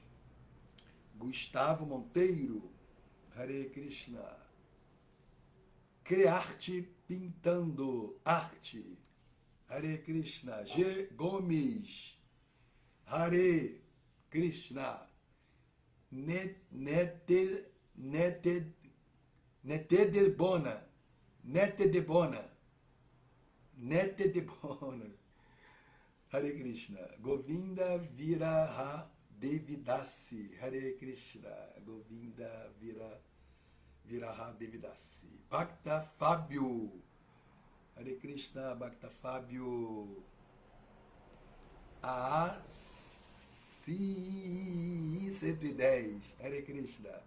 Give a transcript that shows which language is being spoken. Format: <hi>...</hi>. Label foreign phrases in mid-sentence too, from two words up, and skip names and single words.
<sa>Gustavo Monteiro, Hare Krishna.</sa> <pt>Criarte pintando arte.</pt> <sa>Hare Krishna.</sa> <pt>G.</pt> <sa>Gomes. Hare Krishna. Nete de Bona. Nete de Bona. Nete de Bona. Hare Krishna. Govinda Viraha Devidasi. Hare Krishna. Govinda Viraha Devidasi. Bhakta Fábio. Hare Krishna. Bhakta Fábio. C110. Hare Krishna.</sa>